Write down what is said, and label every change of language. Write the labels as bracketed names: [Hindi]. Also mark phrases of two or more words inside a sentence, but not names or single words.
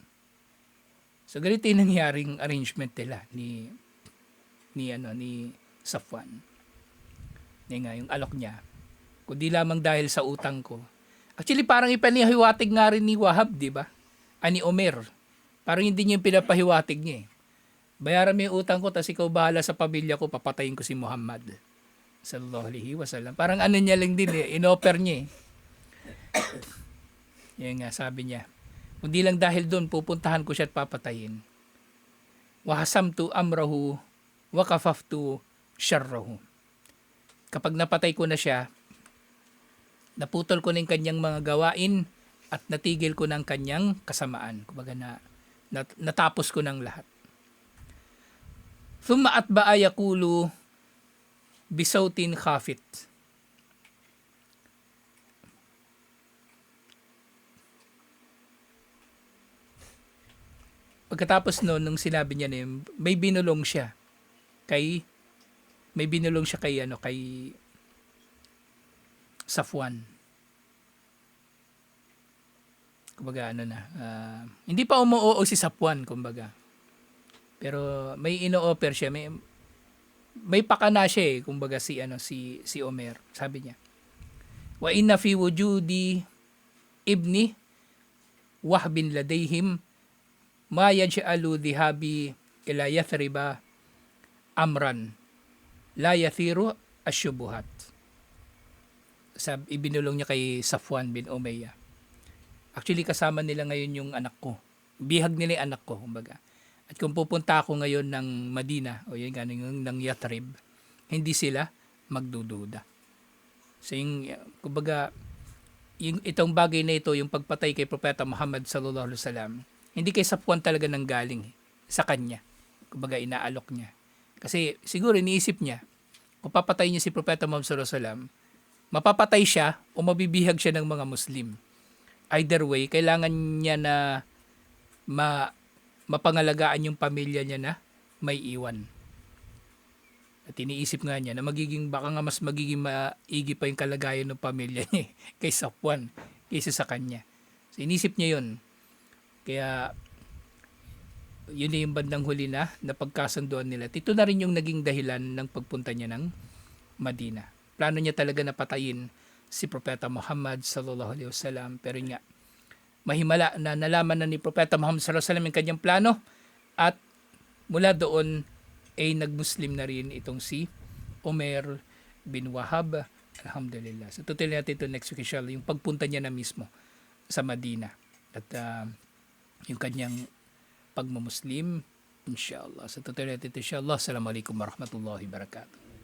[Filipino] So, ganito yung nangyaring arrangement nila ni Safwan. Yung alok niya. Kundi lamang dahil sa utang ko. Actually, parang ipanihiwatig nga rin ni Wahab, di ba? Ni Omer. Parang hindi niya yung pinapahiwatig niya eh. Bayaran mo yung utang ko, tas ikaw bahala sa pamilya ko, papatayin ko si Muhammad. [Arabic] صلى الله عليه وسلم. [Filipino] Parang niya lang din eh, inoffer niya eh. Yan nga, sabi niya. Kundi lang dahil doon, pupuntahan ko siya at papatayin. [Arabic] وحسمت أمره وكففت شره. [Filipino] Kapag napatay ko na siya, naputol ko na yung kanyang mga gawain at natigil ko ng kanyang kasamaan. Kumbaga natapos ko ng lahat. [Arabic] ثم أتبع يقول بصوت خافت. [Filipino] Pagkatapos noon, nung sinabi niya na yun, may binulong siya kay Safwan. Kumbaga hindi pa umuoo si Safwan, kumbaga. Pero may ino-offer siya, may pakana siya eh, kumbaga si Omer. Sabi niya, [Arabic] وإن في وجود ابن وهب لديهم ما يجعل ذهابي إلى يثرب أمرا لا يثير الشبهات. [Filipino] Ibinulong niya kay Safwan bin Umayyah. Actually, kasama nila ngayon yung anak ko. Bihag nila yung anak ko, kumbaga. At kung pupunta ako ngayon ng Madina, o yung ng Yathrib, hindi sila magdududa. So kumbaga, itong bagay na ito, yung pagpatay kay Propeta Muhammad [Arabic] صلى الله عليه وسلم, [Filipino] hindi kay Safwan talaga nanggaling sa kanya. Kumbaga, inaalok niya. Kasi siguro iniisip niya, kung papatay niya si Propeta Muhammad [Arabic] صلى الله عليه وسلم, [Filipino] mapapatay siya o mabibihag siya ng mga Muslim. [English] Either way, [Filipino] kailangan niya na mapangalagaan yung pamilya niya na may iwan. At iniisip nga niya na baka nga mas magiging maigi pa yung kalagayan ng pamilya niya kay Safwan kaysa sa kanya. So inisip niya yun. Kaya yun na yung bandang huli na napagkasunduan nila. Ito na rin yung naging dahilan ng pagpunta niya ng Madina. Plano niya talaga na patayin si Propeta Muhammad [Arabic] صلى الله عليه وسلم, [Filipino] pero nga mahimala na nalaman na ni Propeta Muhammad [Arabic] صلى الله عليه وسلم [Filipino] yung kanyang plano, at mula doon ay nagmuslim na rin itong si Umair bin Wahab. Alhamdulillah. So tutuloy natin ito [English] next week [Filipino] inshallah, yung pagpunta niya na mismo sa Madina at yung kanyang pagmumuslim inshallah. So tutuloy natin ito inshallah. [Arabic] السلام عليكم ورحمة الله وبركاته.